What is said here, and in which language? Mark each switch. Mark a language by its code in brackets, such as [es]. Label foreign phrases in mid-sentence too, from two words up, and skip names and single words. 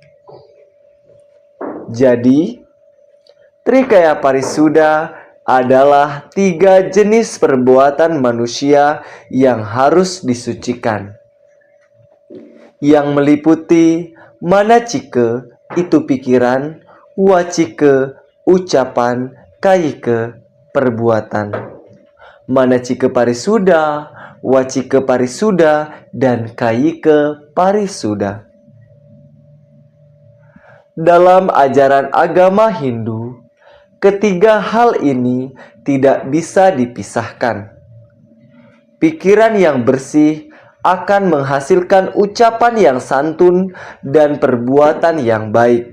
[id] Jadi, Trikaya Parisuda adalah 3 jenis perbuatan manusia yang harus disucikan, yang meliputi manacike itu pikiran, wacike ucapan, kayike perbuatan. Manacike parisuda, wacike parisuda, dan kayike parisuda. Dalam ajaran agama Hindu, ketiga hal ini tidak bisa dipisahkan. Pikiran yang bersih akan menghasilkan ucapan yang santun dan perbuatan yang baik.